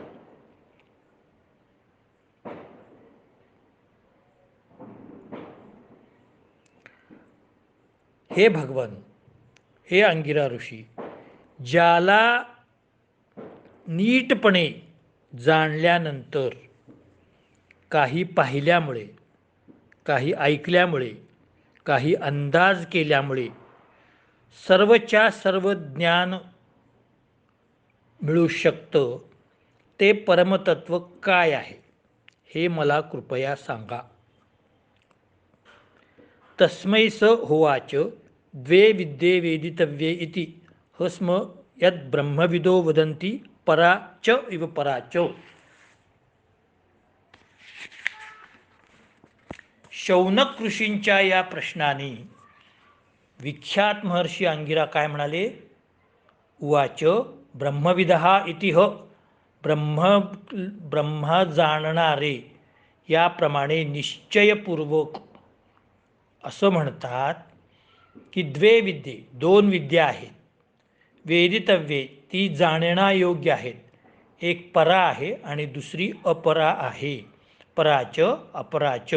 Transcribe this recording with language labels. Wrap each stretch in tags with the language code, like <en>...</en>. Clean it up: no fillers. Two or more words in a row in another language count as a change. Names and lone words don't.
<mr>हे भगवान, हे अंगिरा ऋषी, ज्याला नीटपणे जाणल्यानंतर काही पाहिल्यामुळे, काही ऐकल्यामुळे, काही अंदाज केल्यामुळे सर्वच्या सर्व ज्ञान मिळू शकतं, ते परमतत्व काय आहे हे मला कृपया सांगा.</mr> <sa>तस्मै स होवाच, द्वे विद्ये वेदितव्ये इति हस्म यद ब्रह्मविदो वदन्ति परा च इव परा च.</sa> <mr>शौनक ऋषींच्या या प्रश्नाने विख्यात महर्षी अंगिरा काय म्हणाले,</mr> <sa>उवाच ब्रह्मविदः इति ह,</sa> <mr>ब्रह्म जाणणारे याप्रमाणे निश्चयपूर्वक असं म्हणतात की</mr> <sa>द्वे विद्ये,</sa> <mr>दोन विद्या आहेत, वेदितव्ये ती जाणण्यायोग्य आहेत, एक परा आहे आणि दुसरी अपरा आहे,</mr> <sa>पराच अपराच.</sa>